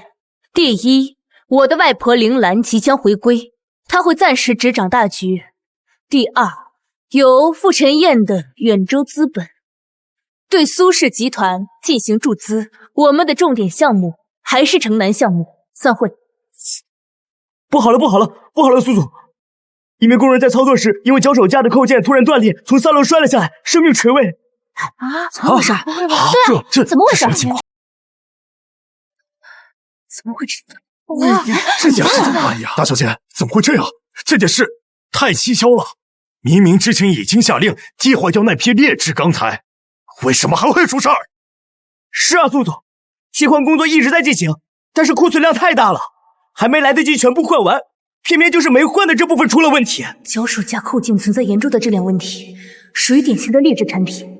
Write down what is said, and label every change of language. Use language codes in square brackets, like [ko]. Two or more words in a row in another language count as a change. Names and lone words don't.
[zh] 第一，我的外婆铃蘭即將回歸，她會暫時執掌大局。第二，由傅晨燕的遠州資本對蘇氏集团進行注資，我們的重點項目還是城南項目。散會。不好了，不好了，不好了，蘇总！一名工人在操作时，因為脚手架的扣件突然斷裂，從3樓摔了下來，生命垂危。怎麼回事？對啊，怎麼回事？怎么会这样？这件事怎么办呀？大小姐，怎么会这样？这件事太蹊蹺了！明明之前已經下令擊毀掉那批劣質鋼材，為什麼還會出事兒？是啊，蘇總，替換工作一直在進行，但是庫存量太大了，還沒來得及全部換完，偏偏就是沒換的這部分出了問題。腳手架扣件存在嚴重的質量問題，屬於典型的劣質產品。